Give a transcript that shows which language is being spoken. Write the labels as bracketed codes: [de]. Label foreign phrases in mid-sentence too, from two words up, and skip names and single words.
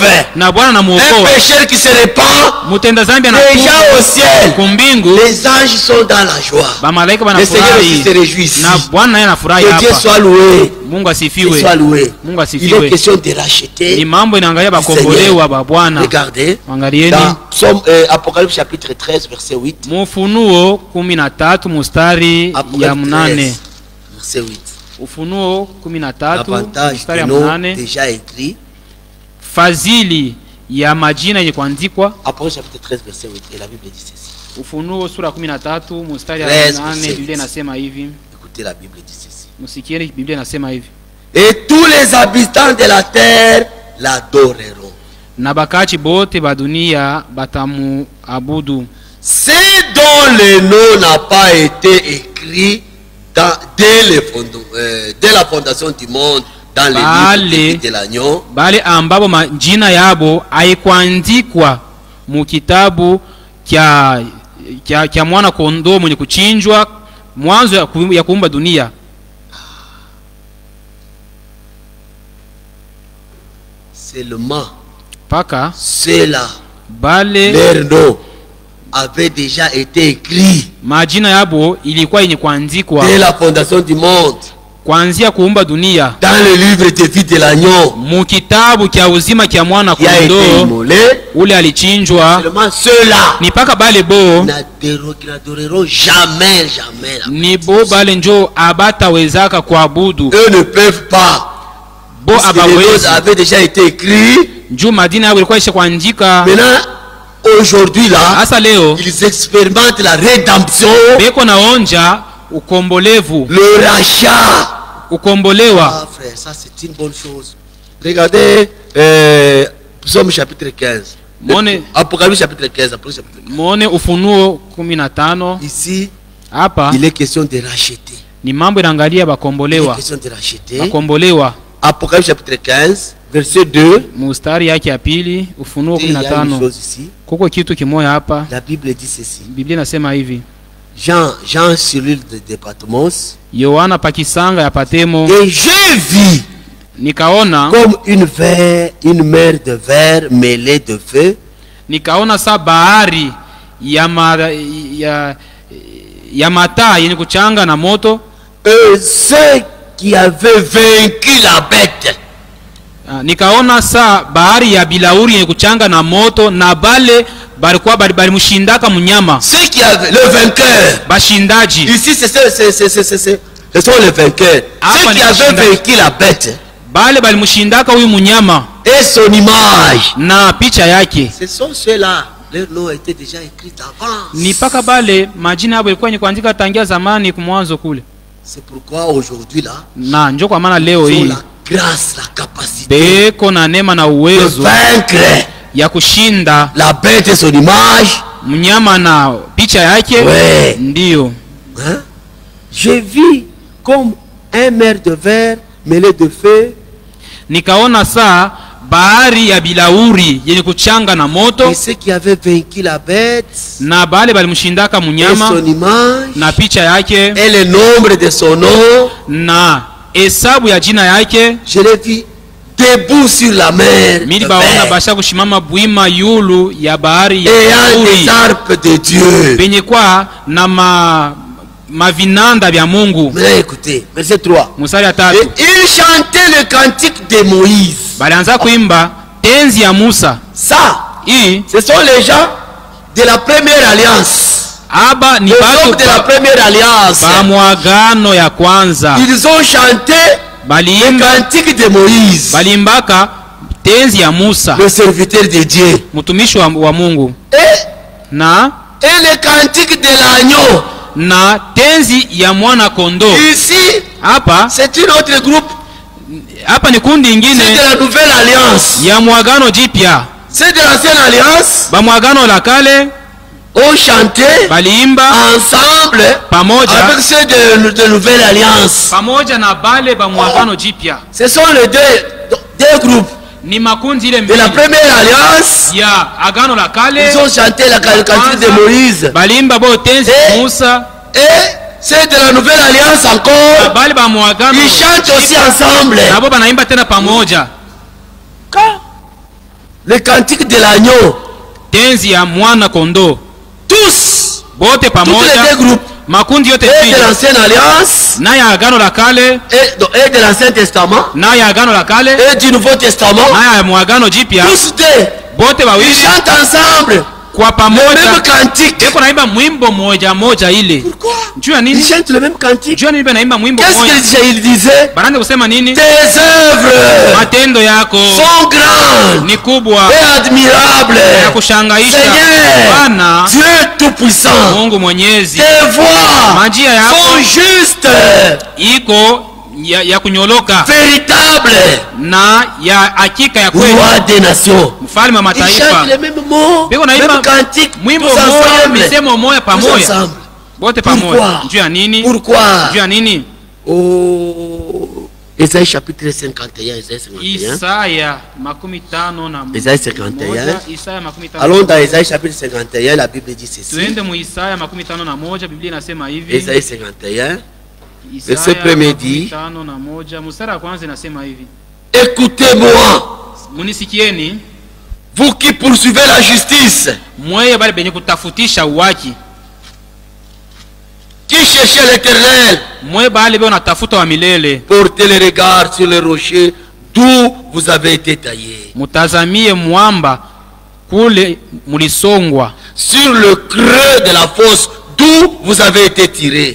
[fr] Un pécheur qui se répand, déjà au ciel, les anges sont dans la joie. Le Seigneur aussi se réjouit. Que Dieu soit loué. Qu'il soit loué. Il est question de racheter. Regardez, dans Apocalypse chapitre 13 verset 8. [sw] Ufunuo 13 mustari ya 8. [fr] Verset 8. [sw] Ufunuo 13 mstari ya 8. [fr] Déjà écrit. [sw] Fazili ya majina yenye kuandikwa. [fr] Apocalypse chapitre 13 verset 8 et la Bible dit ceci. [sw] Ufunuo sura 13 mstari ya 8, Biblia inasema hivi. [fr] Écoutez, la Bible dit ceci. [sw] Musikieni, Biblia inasema hivi. [fr] Et tous les habitants de la terre l'adoreront. [sw] Na bakachi bote ba dunia batamu abudu. [fr] Ceux dont le nom n'a pas été écrit dès la fondation du monde dans le livre de l'agneau, [sw] bale ambabo majina yabo haikuandikwa mu kitabu kya mwana kondoo mwenye kuchinjwa mwanzo ya kuumba dunia. [fr] Seulement [sw] paka [fr] cela [sw] bale [fr] leur nom avait déjà été écrit, [sw] majina yabo ilikuwa yenye kuandikwa [fr] dès la fondation du monde, [sw] kuanzia kuumba dunia, [fr] dans le livre de vie de l'agneau, [sw] mu kitabu kya uzima kya mwana kondoo ule alichinjwa. [fr] Seulement cela [sw] ni paka bale bo [fr] n'adoreront jamais [sw] ni bo bale njo abatawezaka kuabudu. [fr] Eux ne peuvent pas, parce que les choses avaient déjà été écrits. [sw] Njo madina yabo ilikuwa isha kuandika. [fr] Maintenant aujourd'hui là, [sw] asa leo [fr] ils expérimentent la rédemption, [sw] beko naonja ukombolevu, [fr] le rachat, [sw] ukombolewa. [fr] Ah frère, ça c'est une bonne chose. Regardez Psaume chapitre 15. Apocalypse chapitre 15. [sw] Mone Ufunuo 15. [fr] Ici, [sw] hapa [fr] il est question de racheter. [sw] Ni mambo inaangalia bakombolewa. [fr] Il est question de racheter. [sw] Bakombolewa. [fr] Apocalypse chapitre 15 verset 2. [sw] Mustari yake ya pili, Ufunuo 15. Kuko kitu kimoja hapa. [fr] La Bible dit ceci. [sw] Biblia inasema hivi. [fr] Jean sur l'île de Patmos. [sw] Yohana pakisanga ya Patemo. [fr] Et je vis, [sw] nikaona [fr] comme une mer de verre mêlée de feu. [sw] Nikaona sa bahari ya mataa yenye kuchanga na moto. [fr] Et ceux qui avaient vaincu la bête. [sw] Nikaona sa bahari ya bilauri yenye kuchanga na moto na bale balikuwa balimushindaka munyama. [fr] Ceux qui avaient le vainqueur. [sw] Bashindaji. [fr] Ici ce sont les vainqueurs. Ceux qui avaient vaincu la bête. [sw] Bale balimushindaka huyu munyama. [fr] Et son image. [sw] Na picha yake. [fr] Ce sont ceux-là. Leur nom était déjà écrit avant. [sw] Ni paka bale majina yabo ilikuwa ni kuandika tangia zamani kumwanzo kule. [fr] C'est pourquoi aujourd'hui là. [sw] Na njo kwa maana leo hii. [fr] La grâce, la capacité. [sw] Beko na neema na uwezo. [fr] Vaincre. [sw] Ya kushinda [fr] la bête et son image, [sw] mnyama na picha yake. [fr] Ouais. [sw] Ndio. [fr] Hein? Je vis comme un mer de verre mêlé de feu. [sw] Nikaona saa bahari ya bilauri yenye kuchanga na moto, [fr] et ceux qui avaient vaincu la bête, [sw] na bale balimshindaka [fr] et [sw] munyama [fr] son image, [sw] na picha yake [fr] et le nombre de son nom, [sw] na hesabu ya jina yake. [fr] je l'ai vu debout sur la mer, [sw] Mili baona basha kushimama bwima yulu ya bahari ya [fr] ayant des [sw] bilauri [fr] arpes de Dieu. [sw] penye kwa na mavinanda vya Mungu. [fr] Mais écoutez, verset 3. [sw] Musari ya [fr] Et 3, il chantait le cantique de Moïse. [sw] balianza kuimba tenzi ya Musa. [fr] Ça, [sw] Hii [fr] ce sont les gens de la première alliance. [sw] aba ni [fr] Les hommes [sw] batu [fr] de la première alliance. [sw] ba mwagano ya kwanza, [fr] Ils ont chanté le [sw] baliimba [fr] cantique de Moïse, [sw] balimbaka tenzi ya Musa, [fr] le serviteur de Dieu. [sw] mtumishi wa Mungu, [fr] Et le cantique de l'agneau. [sw] na tenzi ya mwana kondoo. [fr] Ici, [sw] Hapa [fr] c'est une autre groupe. [sw] ni kundi [fr] C'est [sw] ingine [fr] de la nouvelle alliance. [sw] ya mwagano jipya. [fr] C'est de l'ancienne alliance. [sw] Ba mwagano la kale [fr] On chantait [sw] baliimba [fr] ensemble [sw] pamoja [fr] avec ceux de nouvelle alliance. [sw] pamoja na bale ba mwagano jipya. [fr] Ce sont les deux groupes. [sw] Ni makundi ile [fr] De la [sw] mbili [fr] première alliance, [sw] ya agano la kale, [fr] ils ont chanté le cantique de Moïse. [sw] balimba bo tenzi ya Musa, [fr] Et ceux de la nouvelle alliance [sw] na [fr] encore, [sw] bale ba mwagano [fr] ils chantent aussi ensemble. [sw] nabo banaimba tena pamoja [fr] Le cantique de l'agneau. [sw] tenzi ya mwana kondoo. [fr] Tous, [sw] Bote [fr] tous les [sw] pamoja, [fr] deux groupes. [sw] makundi yote [fr] Et de [sw] mbili, [fr] l'ancienne alliance, [sw] na ya agano la kale, [fr] et de l'ancien testament, [sw] na ya agano la kale, [fr] et du nouveau testament. [sw] na ya mwagano jipya. [fr] Tous deux, [sw] Bote [fr] ils [sw] bawili [fr] chantent ensemble [sw] kwa [fr] le [sw] pamoja [fr] même cantique. [sw] eko naimba mwimbo moja ile. [fr] Pourquoi? [sw] Juu ya [fr] Ils [sw] nini? [fr] chantent le même cantique. [sw] Juu ya nini banaimba mwimbo [fr] Qu'est-ce [sw] moja? [fr] qu'il disait? [sw] Banaanza kusema nini? [fr] Tes œuvres [sw] Matendo yako [fr] sont grandes [sw] ni kubwa [fr] et admirables. [sw] ya kushangaisha, [fr] Seigneur, [sw] Bwana [fr] Dieu Tout-Puissant, [sw] Mungu Mwenyezi. [fr] tes voies [sw] Majia yako [fr] sont justes, [sw] iko ya kunyoloka [fr] véritables, [sw] na ya hakika ya kweli, [fr] roi des nations. [sw] mfalme wa [fr] Ils [sw] mataifa. [fr] chantent les mêmes mots, [sw] Biko naimba [fr] même cantique, [sw] mwimbo [fr] tous [sw] moja, [fr] ensemble. [sw] misemo moja [fr] Tous [sw] pamoja, [fr] ensemble. [sw] bote [fr] Pourquoi? [sw] pamoja. Juu ya nini? [fr] Pourquoi? [sw] Juu ya nini? [fr] Oh, Ésaïe chapitre 51, Ésaïe 51. [sw] Isaya makumi tano na [fr] Ésaïe 51. [sw] moja, Isaya makumi tano [fr] Allons [sw] na [fr] dans [sw] moja. [fr] Ésaïe chapitre 51, la Bible dit ceci. [sw] Tuende mu Isaya makumi tano na moja, Biblia inasema hivi. [fr] Ésaïe 51. [sw] Isaya [fr] verset premier [sw] makumi [fr] dit, [sw] tano na moja, mstari wa kwanza inasema hivi. [fr] Écoutez-moi, [sw] Munisikieni [fr] vous qui poursuivez la justice, [sw] mweye bale benye kutafutisha uwaki, [fr] qui cherchez l'Éternel, [sw] mweye bale be natafuta wa milele, [fr] portez le regard sur les rochers d'où vous avez été taillés, [sw] mutazamie mwamba kule mulisongwa, [fr] sur le creux de la fosse d'où vous avez été tirés.